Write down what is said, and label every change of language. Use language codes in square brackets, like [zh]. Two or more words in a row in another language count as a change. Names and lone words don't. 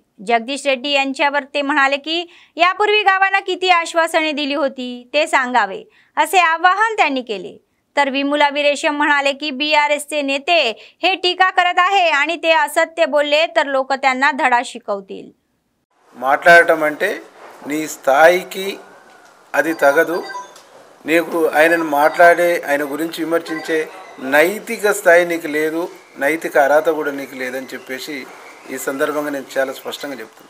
[mr] जगदीश रेड्डी यांच्यावर ते म्हणाले की यापूर्वी गावांना किती आश्वासने दिली होती ते सांगावे असे आवाहन त्यांनी केले। तर विमुला वीरेशम म्हणाले की बीआरएसचे नेते हे टीका करत आहे आणि ते असत्य बोलले तर लोक त्यांना धडा शिकवतील। [te] మాట్లాడటం అంటే నీ స్థాయికి అది తగదు, నీకు ఆయనను మాట్లాడే ఆయన గురించి విమర్శించే నైతిక స్థాయి నీకు లేదు, నైతిక అర్హత కూడా నీకు లేదని చెప్పేసి ఈ సందర్భంగా నేను చాలా స్పష్టంగా చెప్తున్నాను।